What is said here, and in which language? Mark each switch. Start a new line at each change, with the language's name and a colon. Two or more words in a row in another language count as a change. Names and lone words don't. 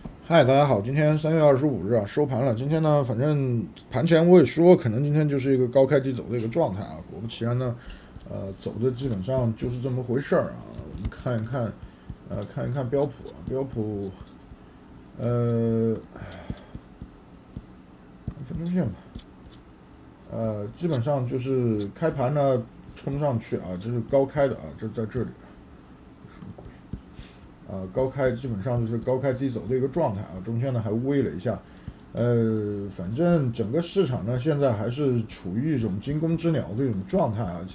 Chinese: 嗨，大家好，今天3月25日啊，收盘了。今天呢，反正盘前我也說，可能今天就是一个高開低走的一個狀態啊。果不其然呢，走的基本上就是這麼回事兒啊。我們看一看，看一看標普啊，標普，分鐘線吧，基本上就是開盤呢衝上去啊，這是高開的啊，這在這裡。高開基本上就是高開低走的一個狀態啊，中間呢還微了一下，反正整個市場呢現在還是處於一種驚弓之鳥的一種狀態啊。